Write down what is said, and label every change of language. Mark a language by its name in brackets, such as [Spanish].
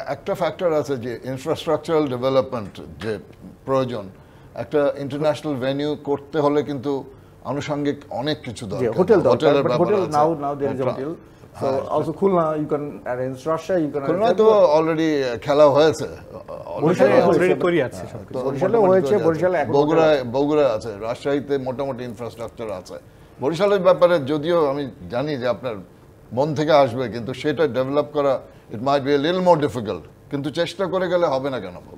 [Bangla] একটা ফ্যাক্টর আছে যে ইনফ্রাস্ট্রাকচারাল ডেভেলপমেন্ট যে প্রয়োজন, একটা ইন্টারন্যাশনাল ভেন্যু করতে হলে কিন্তু আনুষঙ্গিক অনেক কিছু দরকার। [English] হোটেলের now there is a hotel. So also Khulna you can arrange, Russia you can [Bangla] Khulna তো অলরেডি খেলা হয়েছে, অলরেডি তৈরি আছে সব কিছু। বরিশালে হয়েছে, বরিশালে এখন বগুড়া আছে, রাজশাহীতে মোটামুটি ইনফ্রাস্ট্রাকচার আছে। বরিশালের ব্যাপারে যদিও আমি জানি যে আপনার মন থেকে আসবে, কিন্তু সেটা ডেভেলপ করা [English] it might be a little more difficult, [Bangla] কিন্তু চেষ্টা করে গেলে হবে না কেন?